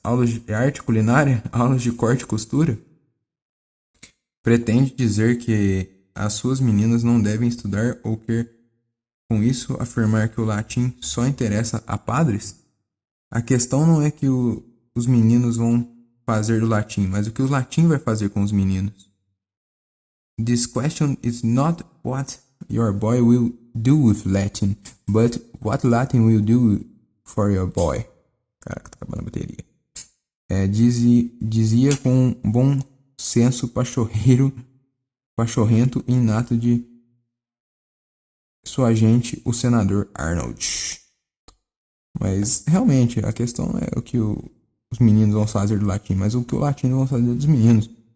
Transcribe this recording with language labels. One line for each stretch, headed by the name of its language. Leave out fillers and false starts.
Portuguese: Aulas de arte culinária? Aulas de corte e costura? Pretende dizer que as suas meninas não devem estudar ou quer com isso afirmar que o latim só interessa a padres? A questão não é que os meninos vão fazer do latim, mas o que o latim vai fazer com os meninos.
English: This question is not what your boy will do with Latin, but what Latin will do for your boy.
Portuguese: Caraca, tá acabando a bateria. Dizia com um bom senso pachorrento e inato de sua gente, o senador Arnold. Mas, realmente, a questão é o que os meninos vão fazer do latim, mas o que o latino vão fazer dos meninos.